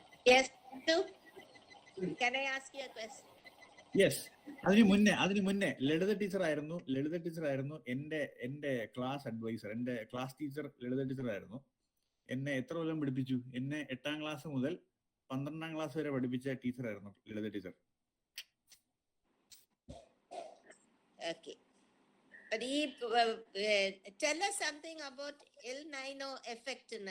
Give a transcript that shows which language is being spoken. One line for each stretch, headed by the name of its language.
English: Yes, can I ask you a question? Yes.
Malayalam: അതിന് മുന്നേ ലളിത ടീച്ചറായിരുന്നു എൻ്റെ ക്ലാസ് അഡ്വൈസർ. എൻ്റെ ക്ലാസ് ടീച്ചർ ലളിത ടീച്ചറായിരുന്നു. എന്നെ എത്ര കൊല്ലം പഠിപ്പിച്ചു? എന്നെ 8ാം ക്ലാസ് മുതൽ 12ാം ക്ലാസ് വരെ പഠിപ്പിച്ച ടീച്ചറായിരുന്നു ലളിത teacher.
English: Okay. But tell us something about El Nino effect.